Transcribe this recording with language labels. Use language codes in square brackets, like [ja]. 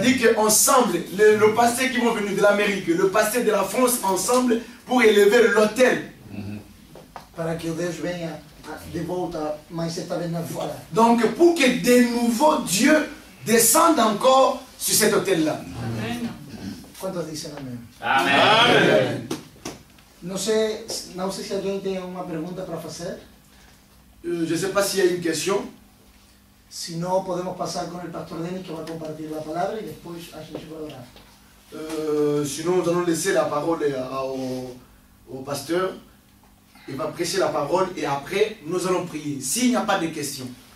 [fr] C'est-à-dire qu'ensemble, le pasteur qui vont venir de l'Amérique, le pasteur de la France, ensemble, pour élever l'autel. [pt] Para que Deus venha de volta, mas esta vez na fora. [fr] Donc, pour que de nouveau Dieu descende encore sur cet autel-là. [es] ¿Cuántos dicen amén? Amen. [pt] Não sei se alguém tem uma pergunta para fazer. [fr] Je ne sais pas s'il y a une question. [es] Si no, podemos pasar con el pastor Denis que va a compartir la palabra y después a gente va a orar. [fr] Sinon, nous allons laisser la parole au pasteur. Il va prêcher la parole et après, nous allons prier. S'il n'y a pas de questions,